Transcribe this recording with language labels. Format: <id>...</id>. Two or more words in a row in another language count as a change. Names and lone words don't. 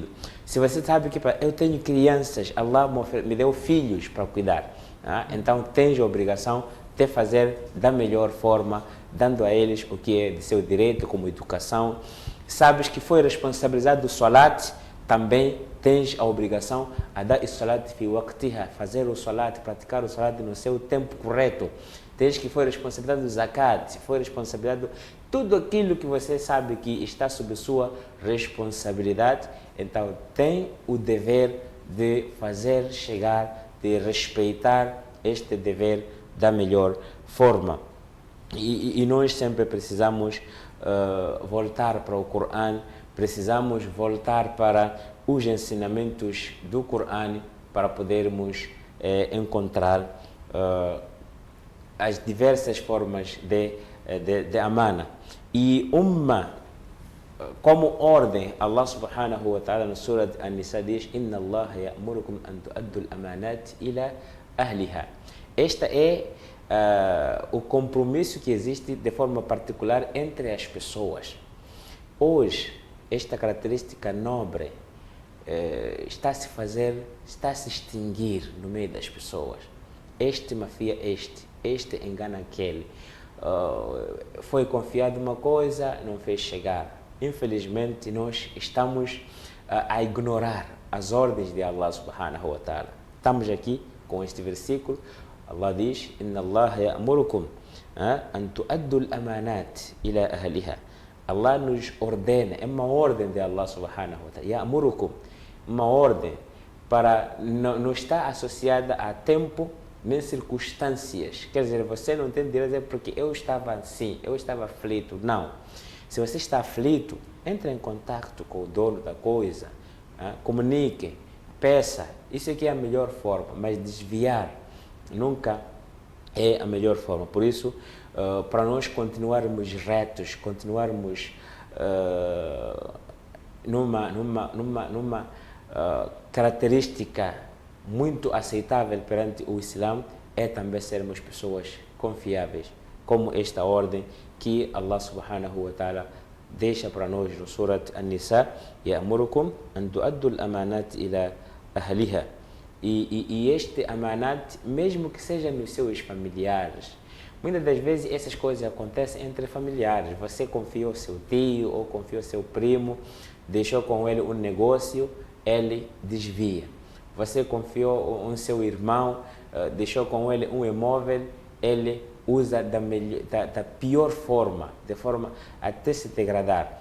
<pt>Se você sabe que eu tenho crianças, Allah me deu filhos para cuidar, então tens a obrigação de fazer da melhor forma, dando a eles o que é de seu direito, como educação. Sabes que foi responsabilizado do salat, também tens a obrigação a dar o</pt> <ar>الصلاة في وقتها,</ar> <pt>fazer o salat, praticar o salat no seu tempo correto. Tens que foi responsabilidade do zakat, foi responsabilidade do tudo aquilo que você sabe que está sob sua responsabilidade, então tem o dever de fazer chegar, de respeitar este dever da melhor forma. E nós sempre precisamos voltar para o Corão, precisamos voltar para os ensinamentos do Corão para podermos encontrar as diversas formas de amana. E como ordem,</pt> <ar>الله سبحانه وتعالى no Surah An-Nisa diz: إن الله يأمركم أن تؤدوا الأمانات إلى أهلها.</ar> <pt>Esta é o compromisso que existe de forma particular entre as pessoas. Hoje, esta característica nobre está a se extinguir no meio das pessoas. Este mafia este engana aquele. Foi confiado uma coisa, não fez chegar. Infelizmente, nós estamos a ignorar as ordens de</pt> <ar>الله سبحانه وتعالى.</ar> <pt>Estamos aqui com este versículo. Allah diz:</pt> <ar>إن الله يأمركم أن تؤدوا الأمانات إلى أهلها.</ar> <pt>Allah nos ordena, é uma ordem de</pt> <ar>الله سبحانه وتعالى.</ar> <pt>Ya'murukum, uma ordem para não estar associada a tempo nem circunstâncias. Quer dizer, você não tem direito a dizer porque eu estava assim, eu estava aflito. Não. Se você está aflito, entre em contato com o dono da coisa, comunique, peça. Isso aqui é a melhor forma, mas desviar nunca é a melhor forma. Por isso, para nós continuarmos retos, continuarmos numa característica muito aceitável perante o Islã, é também sermos pessoas confiáveis, como esta ordem que</pt> <ar>الله سبحانه وتعالى</ar> <pt>deixa para nós no Surat An-Nisa:</pt> <ar>يأمركم أن تؤدوا الأمانات إلى أهلها.</ar> <pt>E este amanat, mesmo que seja nos seus familiares, muitas das vezes essas coisas acontecem entre familiares. Você confiou seu tio ou confiou seu primo, deixou com ele um negócio, ele desvia. Você confiou um seu irmão, deixou com ele um imóvel, ele usa da pior forma, de forma até se degradar.</pt>